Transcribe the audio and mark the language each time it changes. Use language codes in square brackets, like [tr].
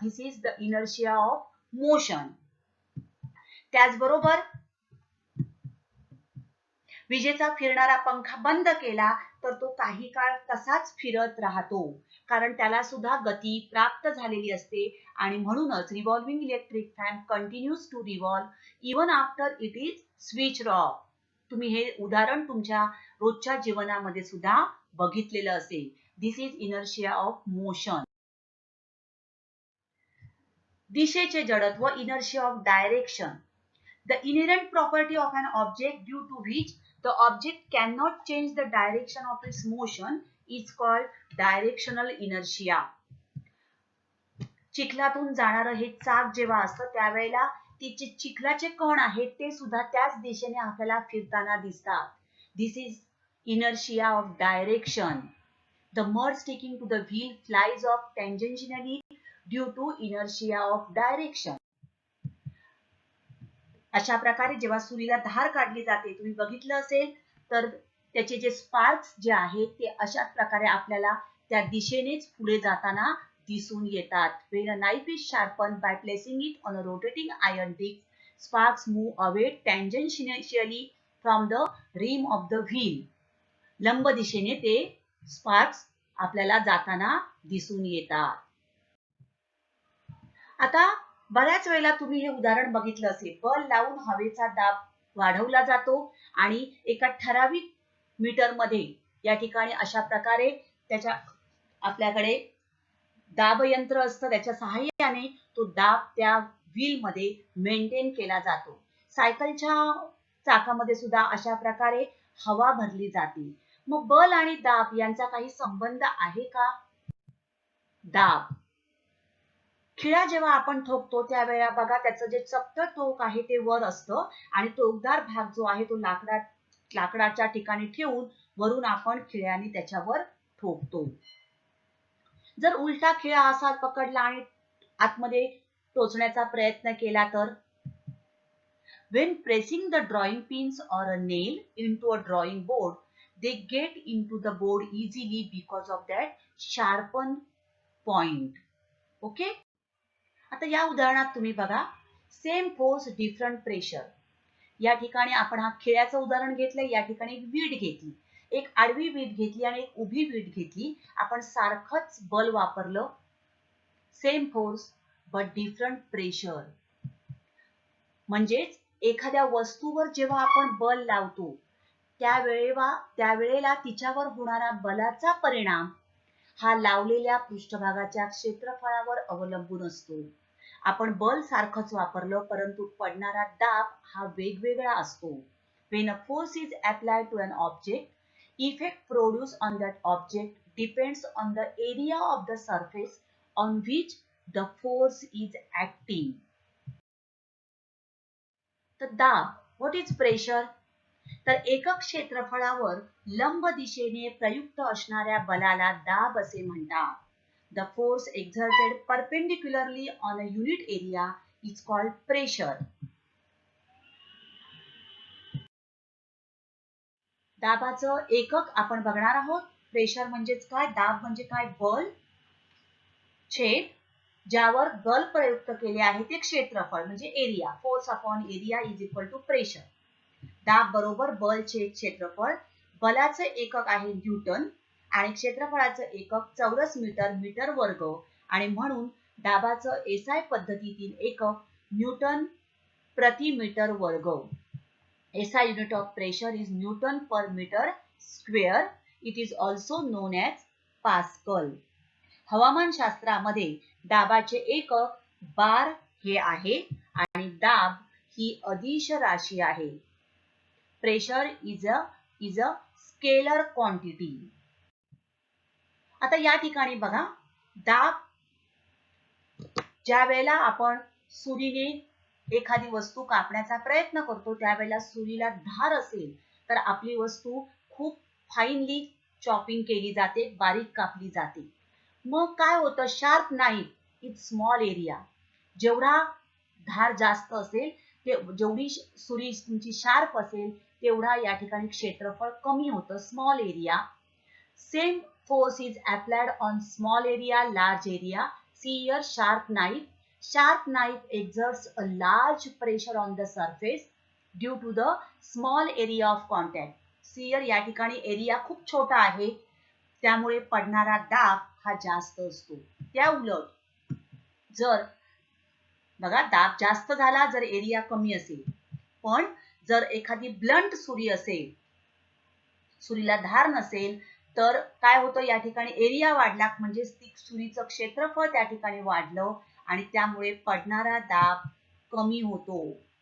[en] This is the inertia of motion. [mr] त्याचबरोबर विजेचा फिरणारा पंखा बंद केला तर तो काही काळ तसाच फिरत राहतो, कारण त्याला सुद्धा गती प्राप्त झालेली असते आणि म्हणूनच [en] Revolving electric fan continues to revolve even after it is switched off. [mr] तुम्ही हे उदाहरण तुमच्या रोजच्या जीवनामध्ये सुद्धा बघितलेलं असेल. [en] This is inertia of motion. [mr] दिशेचे जडत्व, [en] Inertia of direction. The inherent property of an object due to which the object cannot change the direction of its motion is called directional inertia. [mr] चिखलातून जाणारं हे चाक जेव्हा असतं त्यावेळेला तिचे चिखलाचे कण आहेत ते सुद्धा त्याच दिशेने आपल्याला फिरताना दिसतात. [en] This is inertia of direction. The mud sticking to the wheel flies off tangentially due to inertia of direction. [mr] अशा प्रकारे जेव्हा सुरीला धार काढली जाते, तुम्ही बघितलं असेल तर त्याचे जे स्पार्क्स जे आहेत ते अशा प्रकारे आपल्याला त्या दिशेनेच पुढे जाताना दिसून येतात. [en] When a knife is sharpened by placing it on a rotating iron disc, sparks move away tangentially from the rim of the wheel. [mr] लंब दिशेने ते स्पार्क्स आपल्याला जाताना दिसून येतात. आता बऱ्याच वेळेला तुम्ही हे उदाहरण बघितलं असेल, बल लावून हवेचा दाब वाढवला जातो आणि एका ठराविक मीटर मध्ये या ठिकाणी अशा प्रकारे आपल्याकडे दाब यंत्र असतं, त्याच्या सहाय्याने तो दाब त्या व्हील मध्ये मेंटेन केला जातो. सायकलच्या चाकामध्ये सुद्धा अशा प्रकारे हवा भरली जाते. मग बल आणि दाब यांचा काही संबंध आहे का? दाब, खिळा जेव्हा आपण ठोकतो त्यावेळेला बघा त्याचं जे चपटं टोक आहे ते वर असतं आणि टोकदार भाग जो आहे तो लाकडाच्या ठिकाणी ठेवून वरून आपण खिळ्याने त्याच्यावर ठोकतो. जर उलटा खिळा असा पकडला आणि आतमध्ये टोचण्याचा प्रयत्न केला तर [en] when pressing the drawing pins or a nail into a drawing board, they get into the board easily because of that sharpened point. Okay? [mr] आता या उदाहरणात तुम्ही बघा, [en] Same force different pressure. [mr] या ठिकाणी आपण हा खिळ्याचं उदाहरण घेतलंय, या ठिकाणी एक वीट घेतली, एक आडवी वीट घेतली आणि एक उभी वीट घेतली. आपण सारखंच बल वापरलं, [en] Same force but different pressure. [mr] म्हणजेच एखाद्या वस्तूवर जेव्हा आपण बल लावतो त्यावेळेला तिच्यावर होणारा बलाचा परिणाम हा लावलेल्या पृष्ठभागाच्या क्षेत्रफळावर अवलंबून असतो. आपण बल सारखंच वापरलं परंतु पडणारा दाब हा वेगवेगळा असतो. [en] When a force is applied to an object, effect produced on that object depends on the area of the surface on which the force is acting. [mr] तर दाब, [en] what is pressure? [mr] तर एकक क्षेत्रफळावर लंब दिशेने प्रयुक्त असणाऱ्या बलाला दाब असे म्हणतात. [en] The force exerted perpendicularly on a unit area is called pressure. [mr] दाबाचं एकक आपण बघणार आहोत. प्रेशर म्हणजेच काय, दाब म्हणजे काय, बल छेद ज्यावर बल प्रयुक्त केले आहे ते क्षेत्रफळ म्हणजे area. [en] Force upon area is equal to pressure. [mr] दाब बरोबर बल छेद क्षेत्रफळ. बलाचे एकक आहे न्यूटन आणि क्षेत्रफळाचं एकक चौरस मीटर, मीटर वर्ग आणि म्हणून दाबाचं एसआय पद्धतीतील एकक न्यूटन प्रति मीटर वर्ग. [en] SI unit of pressure is Newton per meter square. It is also known as Pascal. [mr] हवामानशास्त्रामध्ये दाबाचे एकक बार हे आहे आणि दाब ही अदिश राशी आहे. [en] Pressure is a scalar quantity. [mr] आता या ठिकाणी बघा, दाब ज्या वेळेला आपण सुरीने एखादी वस्तू कापण्याचा प्रयत्न करतो त्यावेळेला सुरीला धार असेल तर आपली वस्तू खूप [en] finally chopping [mr] केली जाते, बारीक कापली जाते. मग काय होतं, [en] Sharp knife is small area. [mr] जेवढा धार जास्त असेल जेवढी सुरी तुमची शार्प असेल तेवढा या ठिकाणी क्षेत्रफळ कमी होतं, [en] Small area. Same force is applied on small area, large area. See here, sharp knife. Sharp knife exerts a large pressure on the surface due to the small area of contact. See here, [mr] या ठिकाणी area खूप छोटा आहे त्यामुळे पडणारा दाब हा जास्त असतो. त्या उलट जर बघा दाब जास्त झाला जर एरिया कमी असेल, पण जर एखादी ब्लंट सुरी असेल, सुरीला धार नसेल तर काय होतं, या ठिकाणी एरिया वाढला म्हणजे सुरीचं क्षेत्रफळ त्या ठिकाणी वाढलं आणि त्यामुळे पडणारा दाब कमी होतो.